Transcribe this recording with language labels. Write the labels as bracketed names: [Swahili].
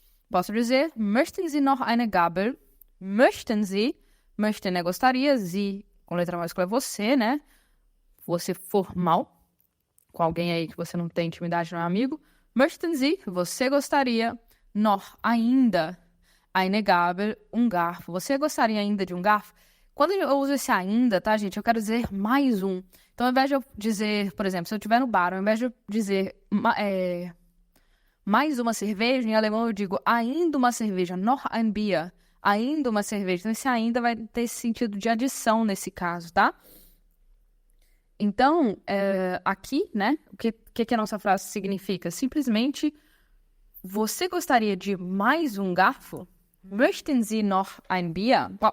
[Portuguese] Posso dizer, [German] möchten Sie noch eine Gabel? [Portuguese] Möchten Sie? Möchten é gostaria. Sie, com letra maiúscula, é você, né? Você formal. Com alguém aí que você não tem intimidade, não é amigo. Möchten Sie? Você gostaria. Noch, ainda. Eine Gabel, um garfo. Você gostaria ainda de um garfo? Quando eu uso esse ainda, tá, gente? Eu quero dizer mais um. Então, ao invés de eu dizer, por exemplo, se eu estiver no bar, ao invés de eu dizer mais uma cerveja, em alemão eu digo ainda uma cerveja, [German] noch ein Bier, [Portuguese] ainda uma cerveja. Então, esse ainda vai ter esse sentido de adição nesse caso, tá? Então, aqui, né, o que a nossa frase significa? Simplesmente, você gostaria de mais um garfo? [German] Möchten Sie noch ein Bier?